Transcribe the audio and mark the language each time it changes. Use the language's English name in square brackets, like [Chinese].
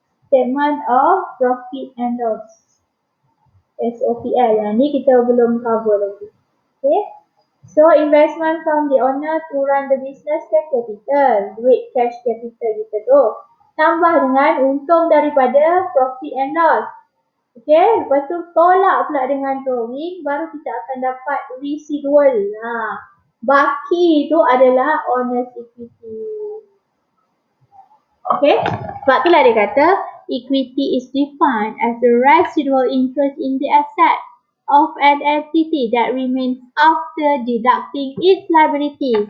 [English] Statement of Profit and Loss. SOPL. [Malay] Yang ni kita belum cover lagi. [English] Okay. So, investment from the owner to run the business cash capital. [Malay] Duit cash capital kita tu. Tambah dengan untung daripada profit and loss. Okay, lepas tu tolak pula dengan drawing, baru kita akan dapat residual. Baki tu adalah owner's equity. [English] Okay, [Malay] sebab itulah dia kata [English] equity is defined as the residual interest in the asset of an entity that remains after deducting its liabilities.